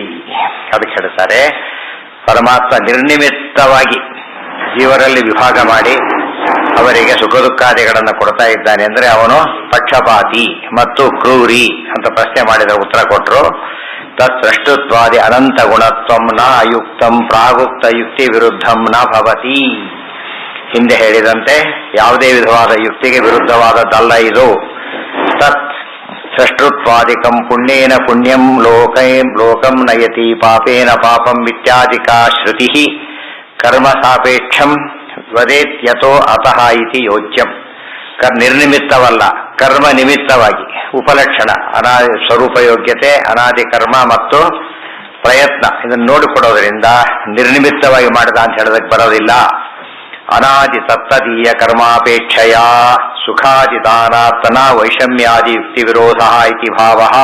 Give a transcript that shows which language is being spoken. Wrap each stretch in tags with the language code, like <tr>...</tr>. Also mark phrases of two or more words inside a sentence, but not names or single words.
<kn>ಅದಕ್ಕೆ ಹೇಳ್ತಾರೆ, ಪರಮಾತ್ಮ ನಿರ್ನಿಮಿತ್ತವಾಗಿ ಜೀವರಲ್ಲಿ ವಿಭಾಗ ಮಾಡಿ ಅವರಿಗೆ ಸುಖ ದುಃಖಾದಿಗಳನ್ನು ಕೊಡ್ತಾ ಇದ್ದಾನೆ ಅಂದರೆ ಅವನು ಪಕ್ಷಪಾತಿ ಮತ್ತು ಕ್ರೂರಿ ಅಂತ ಪ್ರಶ್ನೆ ಮಾಡಿದ ಉತ್ತರ ಕೊಟ್ಟರು.</kn> <sa>ತತ್ ಸೃಷ್ಟುತ್ವಾದಿ ಅನಂತ ಗುಣತ್ವಂ ನ ಅಯುಕ್ತಂ ಪ್ರಾಗುಕ್ತ ಯುಕ್ತಿ ವಿರುದ್ಧಂ ನ ಭವತಿ.</sa> <kn>ಹಿಂದೆ ಹೇಳಿದಂತೆ ಯಾವುದೇ ವಿಧವಾದ ಯುಕ್ತಿಗೆ ವಿರುದ್ಧವಾದದ್ದಲ್ಲ ಇದು.</kn> <sa>ತತ್ ಸೃಷ್ಟುತ್ವಾದಿಕಂ ಪುಣ್ಯೇನ ಪುಣ್ಯಂ ಲೋಕಂ ನಯತಿ ಪಾಪೇನ ಪಾಪಂ ಇತ್ಯಾದಿಕಾ ಶ್ರುತಿ ಕರ್ಮ ಸಾಪೇಕ್ಷಂ ವದೇತ್ಯತೋ ಅತಃ ಇತಿ ಯೋಚ್ಯಂ.</sa> <kn>ನಿರ್ನಿಮಿತ್ತವಲ್ಲ, ಕರ್ಮ ನಿಮಿತ್ತವಾಗಿ ಉಪಲಕ್ಷಣ ಅನಾದಿ ಸ್ವರೂಪ ಯೋಗ್ಯತೆ, ಅನಾದಿ ಕರ್ಮ ಮತ್ತು ಪ್ರಯತ್ನ ಇದನ್ನು ನೋಡಿಕೊಡೋದ್ರಿಂದ ನಿರ್ನಿಮಿತ್ತವಾಗಿ ಮಾಡಿದ ಅಂತ ಹೇಳೋದಕ್ಕೆ ಬರೋದಿಲ್ಲ.</kn> <sa>ಅನಾದಿ ತತ್ತದೀಯ ಕರ್ಮಾಪೇಕ್ಷೆಯ ಸುಖಾದಿದಾನಾತ್ಮನ ವೈಷಮ್ಯಾದಿ ಯುಕ್ತಿ ವಿರೋಧ ಇತಿ ಭಾವ.</sa>